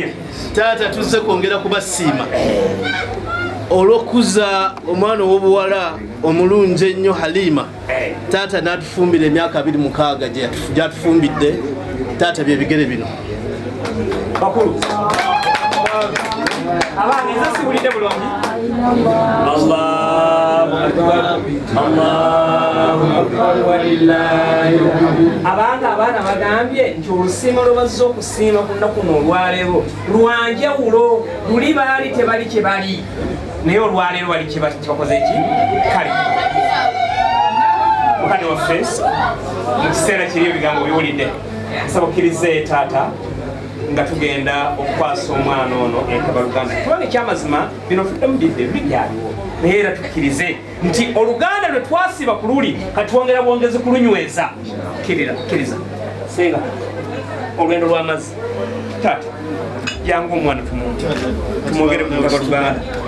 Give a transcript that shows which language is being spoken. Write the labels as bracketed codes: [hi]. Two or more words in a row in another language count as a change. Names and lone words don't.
[lg] taata tuzze kwongera kubasiima olw'okuza omwana ow'obuwala omulungi ennyo Halima taata n'atufumbira emyaka 26 gy'atufumbidde taata bye bigere bino bakulu abange nze siwulidde bulungi [ar] الله أكبر الله أكبر ولله [lg] abange abaana bagambye nti olusiima lwe bazze okusiima ku nnaku n'olwaleero lwanjawulo luli baali tebali kye bali naye olwaleero wali kye bakoze ki kale mukadde waffe mu kiseera kiri ebigambo biwulidde nsaba okkirize taata nga tugenda okukwasa omwana ono entabaluganda kubanga ekyamazima bino tuddemu biri byaliwo naye era tukkirize nti oluganda lwe twasiba ku luli katwongera bwongezi kulunyweza kkiriza senga olwendo lw'amazzi taata jangu omwana tumwogere ku ntabaluganda